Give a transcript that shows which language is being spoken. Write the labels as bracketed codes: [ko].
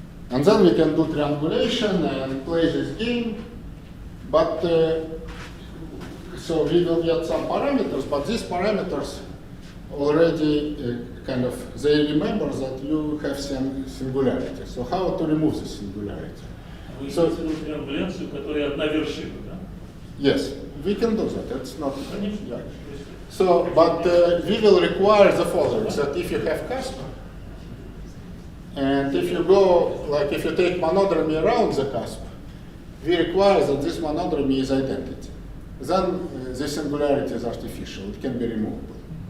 [en] And then we can do triangulation and play this game. But so we will get some parameters, but these parameters already they remember that you have some singularity. So how to remove this singularity? [ru] So triангуляцию, которая одна вершина, да? [en] Yes, we can do that. It's not. Yeah. So, but we will require the following: that if you have cusp, and if you go, like if you take monodromy around the cusp, we require that this monodromy is identity. Then the singularity is artificial, it can be removable.